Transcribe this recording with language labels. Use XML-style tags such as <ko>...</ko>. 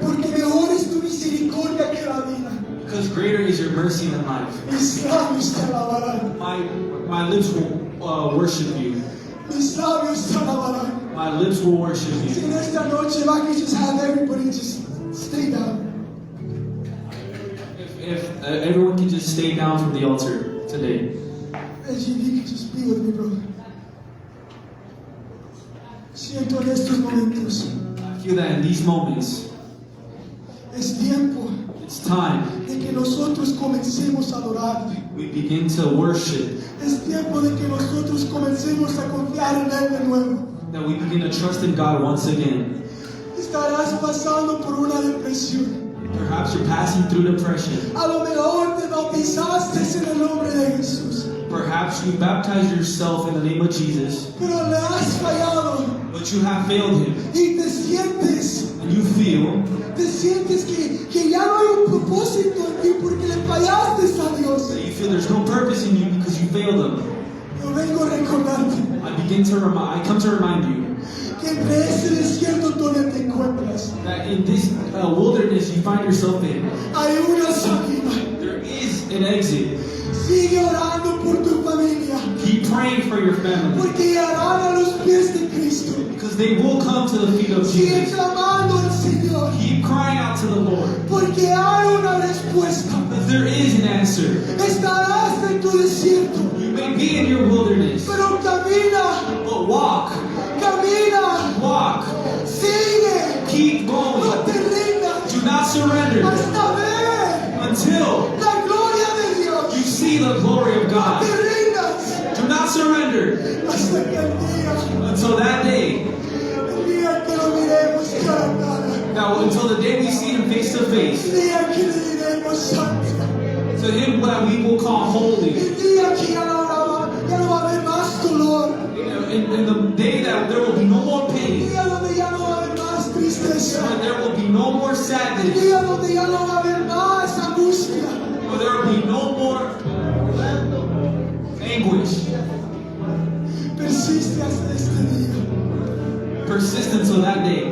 <es>Porque mejor es tu misericordia que la vida.</es> <en>Because greater is your mercy than life.</en> <es>Mis labios te alabarán.</es> <en>My lips will worship you.</en> <es>Mis labios te alabarán.</es> <en>My lips will worship</en> <es>Si</es> <en>you.</en> <es>en esta noche</es> <en>I can just have everybody just stay down. If everyone can just stay down from the altar today. As you can just be with me, brother.</en> <es>Siento en estos momentos.</es> <en>I feel that in these moments,</en> <es>Es tiempo</es> <en>it's time</en> <es>de que nosotros comencemos a adorar.</es> <en>we begin to worship,</en> <es>Es tiempo de que nosotros comencemos a confiar en Él de nuevo.</es> <en>that we begin to trust in God once again.</en> <es>Estarás pasando por una depresión.</es> <en>Perhaps you're passing through depression.</en> <es>A lo mejor te bautizaste en el nombre de Jesús,</es> <en>Perhaps you baptized yourself in the name of Jesus,</en> <es>pero le has fallado</es> <en>but you have failed him.</en> <es>y te sientes</es> <en>And you feel</en> <es>que ya no hay un propósito en ti porque le fallaste a Dios.</es> <en>that you feel there's no purpose in you because you failed him.</en> <es>Yo vengo a recordarte</es> <en>I come to remind you</en> <es>que entre ese desierto donde te encuentras</es> <en>that in this wilderness you find yourself in,</en> <es>hay una salida.</es> <en>there is an exit.</en> <es>Sigue orando por tu familia</es> <en>Keep praying for your family</en> <es>porque llegarán a los pies de Cristo.</es> <en>because they will come to the feet of</en> <es>Sigue</es> <en>Jesus.</en> <es>clamando al Señor</es> <en>Keep crying out to the Lord</en> <es>porque hay una respuesta.</es> <en>because there is an answer.</en> <es>Estarás en tu desierto,</es> <en>You may be in your wilderness,</en> <es>pero camina,</es> <en>but walk,</en> <es>sigue,</es> <en>keep</en> <es>no</es> <en>going.</en> <es>te rindas</es> <en>Do not surrender</en> <es>hasta ver</es> <en>until</en> <es>la gloria de Dios.</es> <en>you see the glory of</en> <es>No</es> <en>God.</en> <es>te rindas</es> <en>Do not surrender</en> <es>hasta que el día</es> <en>until that day.</en> <es>que lo miremos cara a cara,</es> <en>Now, until the day we see Him face to</en> <es>el</es> <en>face.</en> <es>día que le diremos santo,</es> <en>To Him that we will call holy.</en> <es>el día que ya no va a haber más dolor,</es> <en>In the day that there will be no more</en> <es>el</es> <en>pain,</en> <es>día donde ya no va a haber más tristeza,</es> <en>when there will be no more</en> <es>el</es> <en>sadness,</en> <es>día donde ya no va a haber más angustia.</es> <en>when there will be no more anguish.</en> <es>Persiste hasta este día.</es> <en>Persist until that day.</en>